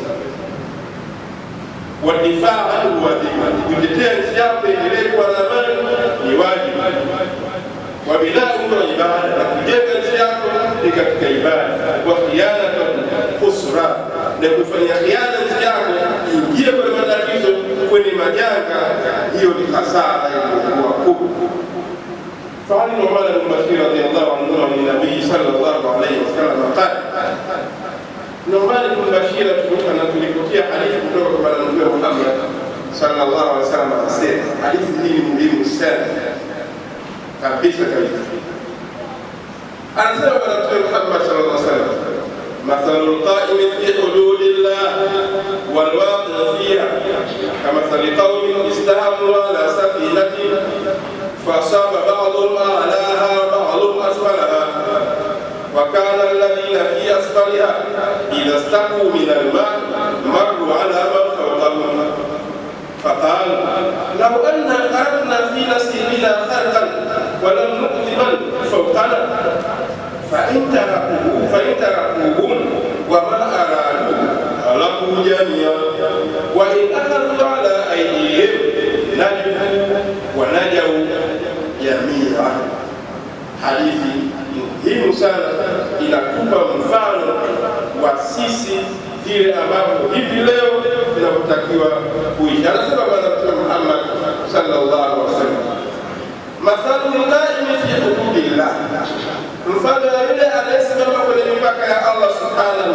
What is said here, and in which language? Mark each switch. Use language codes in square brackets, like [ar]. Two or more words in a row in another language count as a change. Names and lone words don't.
[ar] والدفاع عنه وظيفة, [sw] kutetea nchi yako endelee kwa amani ni wajibu. [ar] والبناء و عبادة, [sw] na kujenga nchi yako ni katika ibada. [ar] والخيانة خسرة, [sw] na kufanya khiana nchi yako ingie kwenye matatizo, kwenye majanga, hiyo ni hasara iliyokuwa kubwa. [ar] فعن النعمان بن بشير رضي الله عنه عن النبي صلى الله عليه وسلم قال النعمان بن بشير [sw] tulipokia hadithi kutoka kwa Bwana Mtume Muhammad [ar] صلى الله عليه وسلم [sw] akasema, hadithi hii ni muhimu sana kabisa. Anasema Bwana Mtume Muhammad [ar] صلى الله عليه وسلم، مثل القائم في حدود الله والواقع فيها كمثل قوم استهموا على سفينة فأصاب بعضهم أعلاها وبعضهم أسفلها، وكان الذين في أسفلها إذا استقوا من الماء مروا على من فوقهم، فقال لو أن أردنا في نسيبنا خرقا ولم نؤذ من فوقنا فإن تركوهم وما أرادوا هلكوا جميعا، وإن أخذوا على أيديهم نجوا ونجوا jamia. [sw] Hadithi muhimu sana, inakupa mfano wa sisi vile ambavyo hivi leo tunatakiwa kuishi. Anasema Bwana Mtume Muhammad [ar] صلى الله عليه وسلم، مثل القائم في حدود الله, [sw] mfano yule anayesimama kwenye mipaka ya Allah subhanahu